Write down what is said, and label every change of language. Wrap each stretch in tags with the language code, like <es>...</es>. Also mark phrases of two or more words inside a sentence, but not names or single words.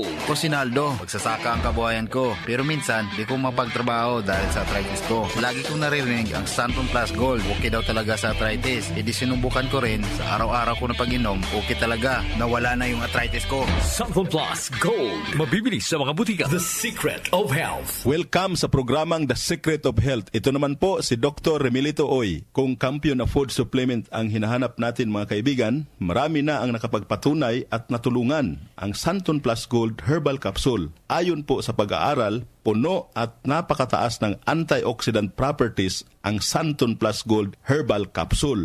<tl>Ko Sinaldo, magsasaka ang kabuhayan ko. Pero minsan, di ko mapagtrabaho dahil sa arthritis ko. Lagi kong naririnig ang Sunfone Plus Gold. Okay daw talaga sa arthritis. E di sinubukan ko rin. Sa araw-araw ko na pag-inom, okay talaga. Nawala na yung arthritis ko. Sunfone Plus Gold. Mabibili sa mga butika. The Secret of Health. Welcome sa programang The Secret of Health. Ito naman po si Dr. Remilito Oy. Kung kampiyon na</tl> <en>food supplement</en> <tl>ang hinahanap natin mga kaibigan, marami na ang nakapagpatunay at natulungan ang Sunfone Plus Gold Herbal Capsule. Ayon po sa pag-aaral, puno at napakataas ng</tl> <en>antioxidant properties</en> <tl>ang Sunfone Plus Gold Herbal Capsule.</tl>